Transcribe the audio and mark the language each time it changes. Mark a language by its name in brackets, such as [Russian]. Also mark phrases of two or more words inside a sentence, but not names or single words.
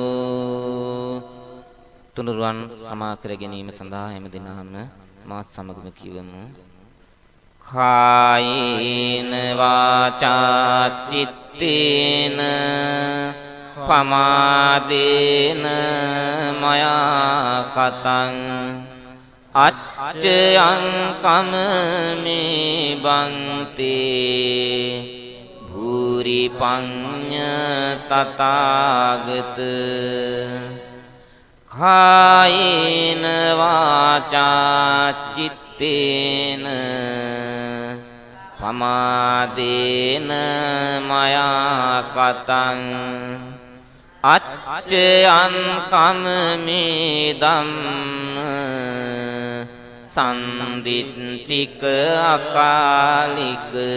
[Sinhala] තුනුරුවන් සමා කර ගැනීම සඳහා හැම දිනම මාත් සමගම කියවමු [Pali] කායේන වාචා චිත්තේන පමාදේන මයා කතං අච්චයං කමමේ බන්තේ භූරි පඤ්ඤ තථාගත කායේන වාචා චිත්තේන පමාදේන මයා කතං අච්චයං කමමේ ධම්ම සම්දිත්තික අකාලික